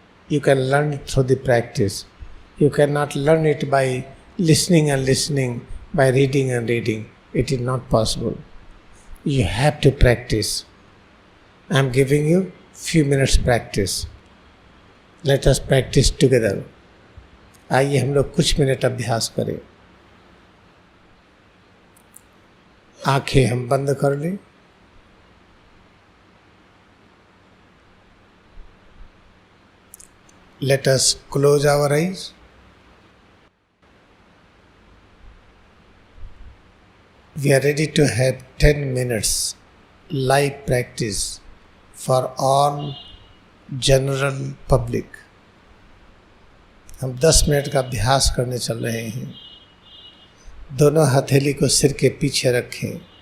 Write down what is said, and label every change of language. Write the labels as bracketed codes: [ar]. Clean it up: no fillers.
[en] You can learn it through the practice. You cannot learn it by listening and listening, by reading and reading. It is not possible. You have to practice. I am giving you few minutes practice. Let us practice together. [hi] आइए हम लोग कुछ minute अभ्यास करें. आंखें हम बंद कर लें. [en] Let us close our eyes. We are ready to have 10 minutes live practice for all general public. [hi] हम 10 मिनट का अभ्यास करने चल रहे हैं. दोनों हथेली को सिर के पीछे रखें.